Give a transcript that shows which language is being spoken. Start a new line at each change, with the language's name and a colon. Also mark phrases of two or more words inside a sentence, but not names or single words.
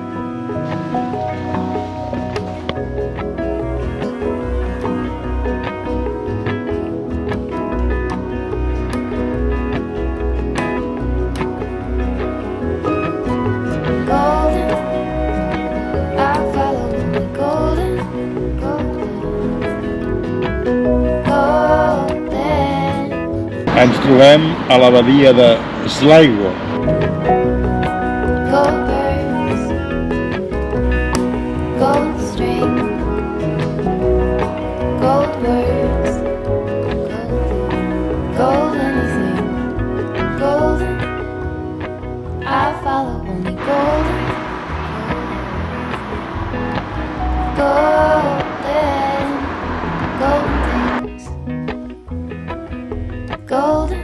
English: Golden, I follow only golden.
Catalan: Ens trobem a la badia de Sligo.
English: Gold birds, gold string, gold words, gold anything, golden. I follow only golden, golden, golden things, golden.